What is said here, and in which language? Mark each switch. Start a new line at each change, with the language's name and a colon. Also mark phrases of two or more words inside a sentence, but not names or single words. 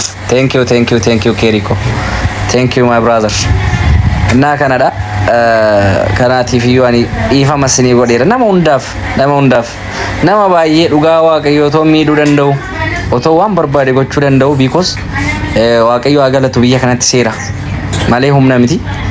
English: Thank you, thank you, thank you, Keriko. Thank you, my brother.
Oromo: Naa kanadha. Eh, kanaatiif iyyuu ani dhiifama sinii godheera. Nama hundaaf, nama hundaaf. Nama baay'ee dhugaa Waaqayyo otoo miidhuu danda'u, otoo waan barbaade gochuu danda'u, because, eh, Waaqayyo haa galatu biyya kanatti seera. Malee humna miti.